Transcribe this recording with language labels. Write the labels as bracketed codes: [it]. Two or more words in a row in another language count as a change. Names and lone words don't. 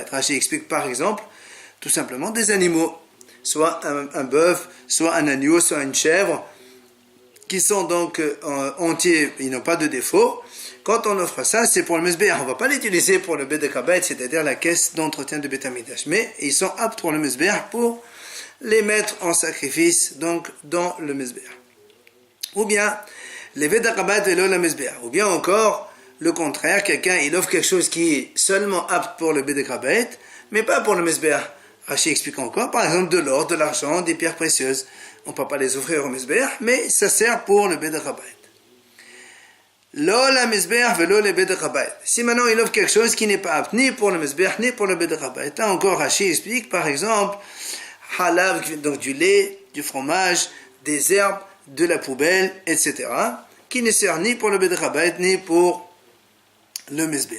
[fr] Rashi explique par exemple, tout simplement des animaux, soit un bœuf, soit un agneau, soit une chèvre, qui sont donc entiers, ils n'ont pas de défaut. Quand on offre ça, c'est pour le mizbeach. On ne va pas l'utiliser pour le [he] בדק הבית, [fr] c'est-à-dire la caisse d'entretien de Beit HaMikdash, mais ils sont aptes pour le mizbeach pour les mettre en sacrifice donc dans le mizbeach. Ou bien les [he] בדק הבית ולא למזבח. [fr] Ou bien encore le contraire, quelqu'un il offre quelque chose qui est seulement apte pour le [he] בדק הבית, [fr] mais pas pour le mizbeach. Rashi explique encore, par exemple de l'or, de l'argent, des pierres précieuses. On ne peut pas les offrir au mizbeach, mais ça sert pour le [he] בדק הבית. לא למזבח ולא לבדק הבית. [fr] Si maintenant il offre quelque chose qui n'est pas apte ni pour le mizbeach ni pour le [he] בדק הבית. [fr] Là encore Rashi explique, par exemple, halav, donc du lait, du fromage, des herbes, de la poubelle, etc., qui ne sert ni pour le [he] בדק הבית [fr] ni pour le mizbeach.